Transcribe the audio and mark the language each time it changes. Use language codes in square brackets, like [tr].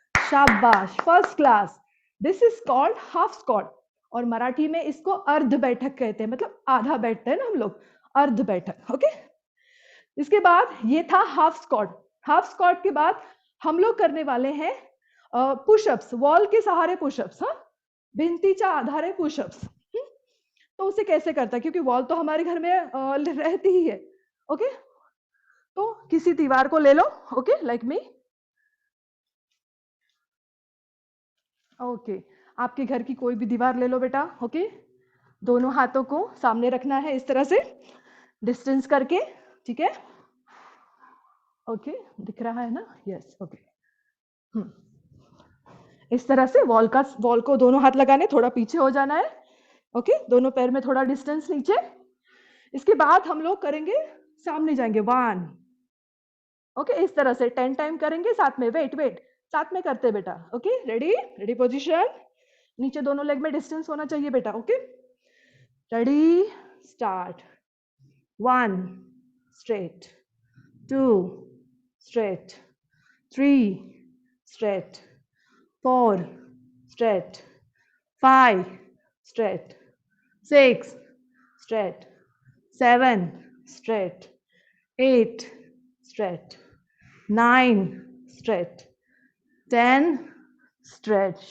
[hi] शाबाश, first class. [en] this is called half squat, [hi] और मराठी में इसको अर्ध बैठक कहते हैं, मतलब आधा बैठते हैं ना हम लोग, अर्ध बैठक। ओके, इसके बाद ये था हाफ स्क्वाट। हाफ स्क्वाट के बाद हम लोग करने वाले हैं पुशअप्स, वॉल के सहारे पुशअप्स। [mr] हाँ, भिंतीच्या आधारे पुशअप्स। [hi] तो उसे कैसे करता है, क्योंकि वॉल तो हमारे घर में रहती ही है। ओके, तो किसी दीवार को ले लो, ओके, लाइक मी। ओके, आपके घर की कोई भी दीवार ले लो बेटा। ओके, दोनों हाथों को सामने रखना है इस तरह से, डिस्टेंस करके, ठीक है? ओके, दिख रहा है ना? Yes, okay. इस तरह से वॉल को दोनों हाथ लगाने, थोड़ा पीछे हो जाना है। ओके, दोनों पैर में थोड़ा डिस्टेंस नीचे। इसके बाद हम लोग करेंगे, सामने जाएंगे, 1। ओके, इस तरह से 10 टाइम करेंगे साथ में। वेट, साथ में करते बेटा। ओके, रेडी पोजीशन, नीचे दोनों लेग में डिस्टेंस होना चाहिए बेटा। [en] Okay, ready, start. 1 straight, 2 straight, 3 straight, 4 straight, 5 straight, 6 straight, 7 straight, 8 straight, 9 straight, 10 straight.